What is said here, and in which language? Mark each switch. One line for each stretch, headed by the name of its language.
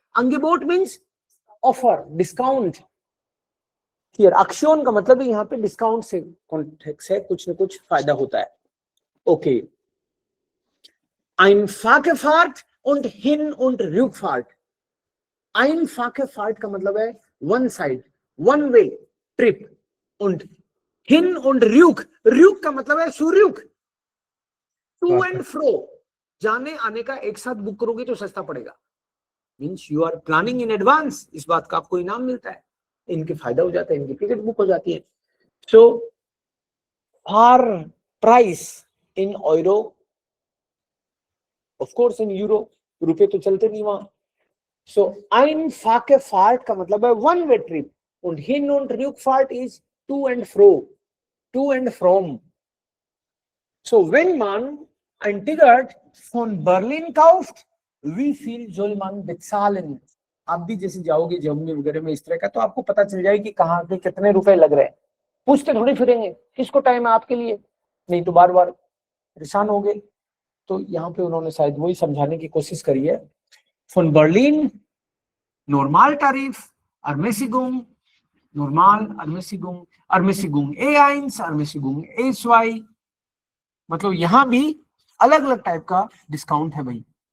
English: Angebot means offer, discount.
Hindi: Hier Aktion का मतलब है यहाँ पे डिस्काउंट से कॉन्टेक्स्ट है, कुछ न कुछ फायदा होता है।
German: ओके, einfache Fahrt und Hin- und Rückfahrt।
Hindi: einfache Fahrt का मतलब है
English: One side, one way trip.
German: und Hin- und Rück
Hindi: का मतलब है सुरुक,
English: to and fro,
Hindi: जाने आने का एक साथ बुक करोगे तो सस्ता पड़ेगा।
English: means you are planning in advance,
Hindi: इस बात का आपको इनाम मिलता है, इनके फायदा हो जाता है, इनकी टिकट बुक हो जाती है।
English: so far price in euro, of course in euro,
Hindi: रुपए तो चलते नहीं वहां।
English: so
German: einfache Fahrt
Hindi: का मतलब है
English: one way trip,
German: und Hin- und Rückfahrt
English: is to and fro, to and from।
German: So wenn man ein Ticket von Berlin kauft, wie viel soll man bezahlen?
Hindi: आप भी जैसे जाओगे जम्मू वगैरह में इस तरह का, तो आपको पता चल जाए कि कहाँ के कितने रुपए लग रहे हैं। पूछते थोड़ी फिरेंगे किसको टाइम है आपके लिए, नहीं तो बार बार परेशान हो गए। तो यहाँ पे उन्होंने शायद वही समझाने की कोशिश करी है।
German: Von Berlin Normaltarif, Ermäßigung, Normal, Ermäßigung, Ermäßigung E1, Ermäßigung E2,
Hindi: मतलब यहां भी अलग अलग टाइप का डिस्काउंट है भाई।